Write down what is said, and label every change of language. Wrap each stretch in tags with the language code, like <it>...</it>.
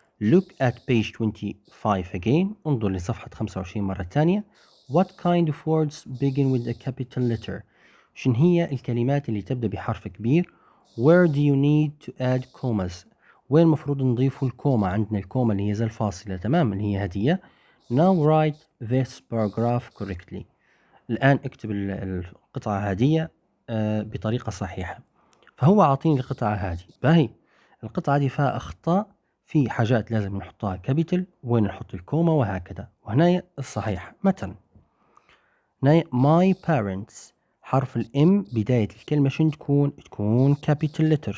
<en>Look at page 25 again.</en> <ar>انظر لصفحة 25 مرة ثانية.</ar> <en>What kind of words begin with a capital letter؟</en> <ar>شن هي الكلمات اللي تبدأ بحرف كبير؟</ar> <en>Where do you need to add commas؟</en> <ar>وين المفروض نضيف الكوما؟ عندنا الكوما اللي هي زي الفاصلة. تمام، اللي هي هدية.</ar> <en>Now write this paragraph correctly.</en> <ar>الآن اكتب القطعة هذه بطريقة صحيحة. فهو عاطيني القطعة هذه، باهي القطعة هذه فيها أخطاء، في حاجات لازم نحطها كابيتل، وين نحط الكوما وهكذا. وهنا الصحيح مثلا هنا</ar> <en>my parents،</en> <ar>حرف الام بداية الكلمة شن تكون كابيتال لتر.</ar>